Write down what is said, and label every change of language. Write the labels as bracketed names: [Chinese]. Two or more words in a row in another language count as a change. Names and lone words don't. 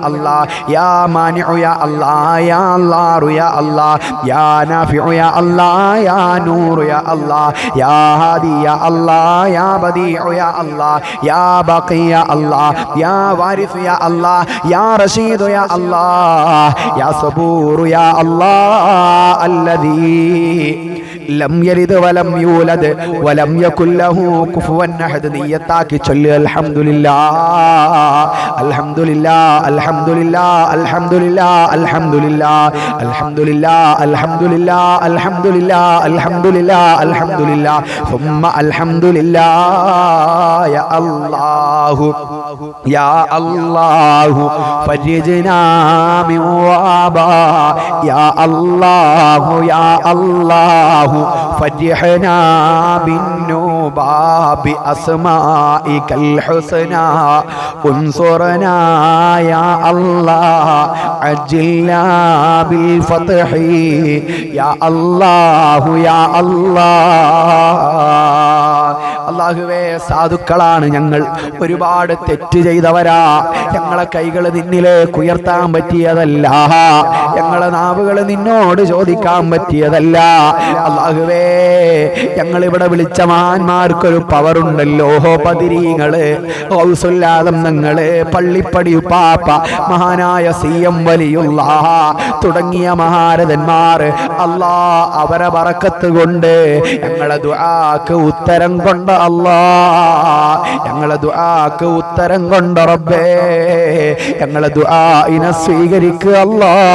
[Arabic] الله يا مانع يا الله يا الله يا الله يا نافع يا الله يا نور يا الله يا هادي يا الله يا بديع يا الله يا باقي يا الله يا وارث يا الله يا رشيد يا الله يا صبور يا الله الذي لم يلد ولم يولد ولم يكن له كفوا احد. [Malayalam] നീയത്താക്കി ചൊല്ല് [Arabic] الحمد لله الحمد لله الحمد لله الحمد لله الحمد لله الحمد لله الحمد لله الحمد لله الحمد لله الحمد لله ثم الحمد لله يا الله يا الله فرجنا من وباء يا الله يا الله فرحنا بالنوبة بأسمائك الحسنى انصرنا يا الله عجلنا بالفتح يا الله يا الله. [Malayalam] അല്ലാഹുവേ, സാധുക്കളാണ് ഞങ്ങൾ, ഒരുപാട് തെറ്റ് ചെയ്തവരാ. ഞങ്ങളെ കൈകൾ നിന്നിലേക്ക് ഉയർത്താൻ പറ്റിയതല്ല, ഞങ്ങളെ നാവുകൾ നിന്നോട് ചോദിക്കാൻ പറ്റിയതല്ല. അല്ലാഹുവേ, ഞങ്ങളിവിടെ വിളിച്ച മഹാന്മാർക്കൊരു പവറുണ്ടല്ലോ, ബദരീങ്ങള്, ഗൗസുല്ലാദം ഞങ്ങള്, പള്ളിപ്പടി പാപ്പ, മഹാനായ CM വലിയുള്ള തുടങ്ങിയ മഹാരഥന്മാർ, അല്ലാ അവരെ ബറക്കത്ത് കൊണ്ട് ഞങ്ങളെ ദുആക്ക് ഉത്തരം കൊണ്ട് അല്ലാ, ഞങ്ങളെ ദുആക്ക് ഉത്തരം കൊണ്ട് റബ്ബേ ഞങ്ങളെ ദുആഇനെ സ്വീകരിക്കുക അല്ലാ.